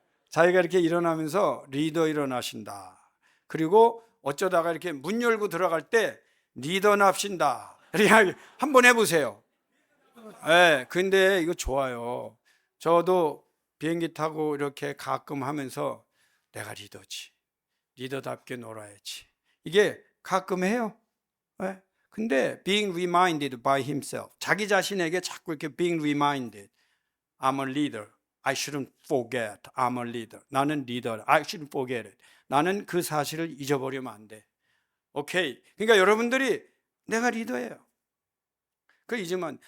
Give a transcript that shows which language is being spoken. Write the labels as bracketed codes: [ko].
[ko] 자기가 이렇게 일어나면서 리더 일어나신다. 그리고 어쩌다가 이렇게 문 열고 들어갈 때 리더 납신다. 이렇게 한번 해보세요. 근데 이거 좋아요. 저도 비행기 타고 이렇게 가끔 하면서 내가 리더지. 리더답게 놀아야지. 이게 가끔 해요. 근데 [en] being reminded by himself. [ko] 자기 자신에게 자꾸 이렇게 [en] being reminded. I'm a leader. I shouldn't forget. I'm a leader. [ko] 나는 리더. [en] I shouldn't forget it. [ko] 나는 그 사실을 잊어버리면 안 돼. 오케이. 그러니까 여러분들이 내가 리더예요. 그 잊으면.